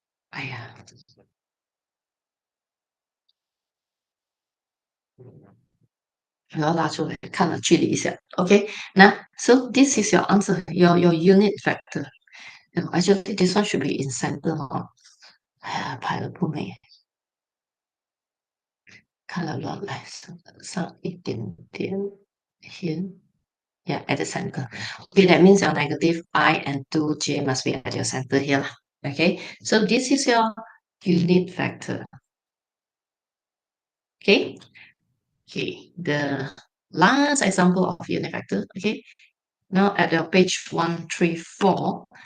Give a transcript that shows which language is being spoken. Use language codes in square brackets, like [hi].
[zh] 哎呀，我要拉出来看了距离一下。 [en] Okay, now so this is your answer, your unit factor. Actually, this one should be in center [zh] 哦。哎呀，排的不美，看了乱来，上一点点 here. [en] Yeah, at the center. Okay, that means your negative I and 2j must be at your center here. Okay, so this is your unit factor. Okay, okay, the last example of unit factor. Okay, now at your page 134.